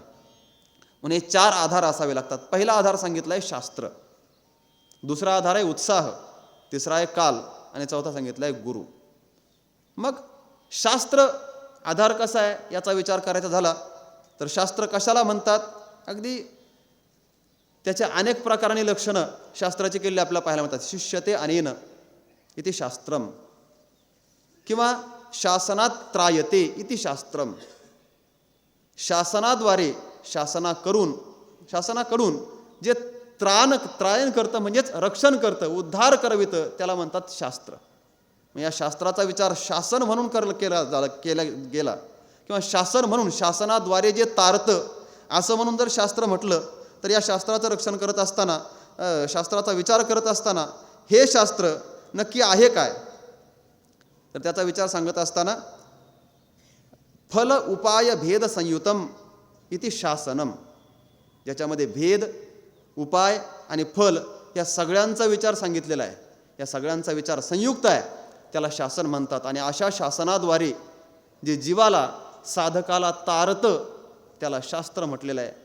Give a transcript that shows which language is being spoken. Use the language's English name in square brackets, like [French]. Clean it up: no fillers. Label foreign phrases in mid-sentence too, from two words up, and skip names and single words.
[Marathi] म्हणून हे 4 आधार असावे लागतात. पहिला आधार सांगितला आहे शास्त्र, दुसरा आधार आहे उत्साह, तिसरा आहे काल आणि चौथा सांगितला आहे गुरु. मग शास्त्र आधार कसा आहे याचा विचार करायचा झाला तर शास्त्र कशाला म्हणतात? अगदी त्याच्या अनेक प्रकारांनी लक्षणं शास्त्राची केलेली आपल्याला पाहायला मिळतात. [Sanskrit] शिष्यते अनेन इति शास्त्रम किंवा शासनात त्रायते इति शास्त्रम. [Marathi] शासनाद्वारे शासनाकडून जे त्रायन करतं म्हणजेच रक्षण करतं उद्धार करवितं त्याला म्हणतात शास्त्र. या शास्त्राचा विचार शासन म्हणून केला गेला किंवा शासन म्हणून शासनाद्वारे जे तारतं असं म्हणून जर शास्त्र म्हटलं तर या शास्त्राचं रक्षण करत असताना शास्त्राचा विचार करत असताना हे शास्त्र नक्की आहे काय, तर त्याचा विचार सांगत असताना [Sanskrit] फल उपाय भेद संयुतम इति शासनम, [Marathi] ज्याच्यामध्ये भेद उपाय आणि फल या सगळ्यांचा विचार सांगितलेला आहे, या सगळ्यांचा विचार संयुक्त आहे, त्याला शासन म्हणतात. आणि अशा शासनाद्वारे जे जीवाला साधकाला तारतं त्याला शास्त्र म्हटलेलं आहे.